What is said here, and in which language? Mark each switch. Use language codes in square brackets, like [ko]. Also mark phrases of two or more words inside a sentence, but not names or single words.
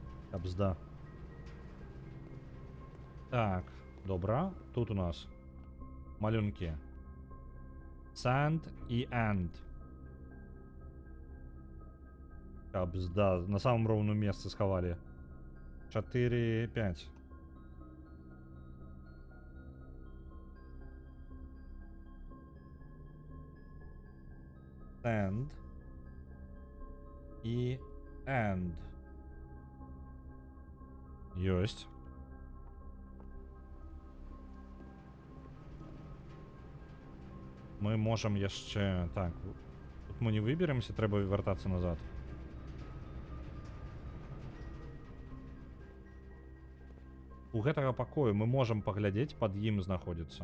[be] Кабзда. Так, добра. [ru] Тут у нас малюнки. Sand и and. Кабзда. На самом ровном месте сховали. 4, 5. Sand и and. Есть. Мы можем яшчэ... [be] Так, [ru] тут мы не выберемся, [be] трэба вяртацца назад. У гэтага пакою мы можем паглядзець, пад ім знаходзіцца.